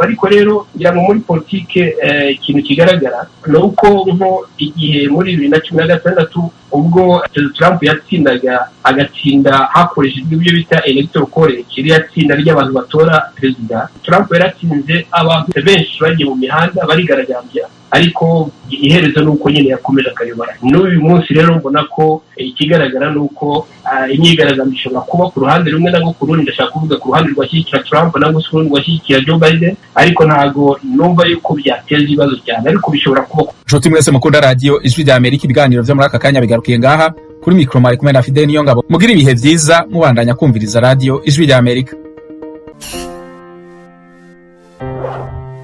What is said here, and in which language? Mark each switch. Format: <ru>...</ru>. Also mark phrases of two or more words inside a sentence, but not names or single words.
<rw>Ariko rero ngira ngo muri politike ikintu kigaragara ni uko nko igihe muri 2016 ubwo Trump yatsindaga agatsinda hakoreshejwe ibyo bita</rw> <en>electoral college,</en> <rw>iriya tsinda ry'abantu batora perezida, Trump yaratsinze, abantu benshi bagiye mu mihanda barigaragambya, ariko iherezo ni uko nyine yakomeje akayobora. N'uyu munsi rero mbona ko ikigaragara ni uko imyigaragambyo ishobora kuba ku ruhande rumwe nangwa ku rundi. Ndashaka kuvuga ku ruhande rwashyigikira Trump nangwa se urundi rwashyigikira Joe Biden, ariko ntabwo numva yuko byateza ibibazo cyane, ariko bishobora kuba.</rw> <rn>Nshuti mwese mukunda radio Ijwi rya Amerika, ibiganiro byo muri aka kanya bigarukiye ngaha. Kuri mikro mari kumwe na Fidel Niyongabo. Mugira ibihe byiza mubandanya kumviriza radio Ijwi rya Amerika.</rn>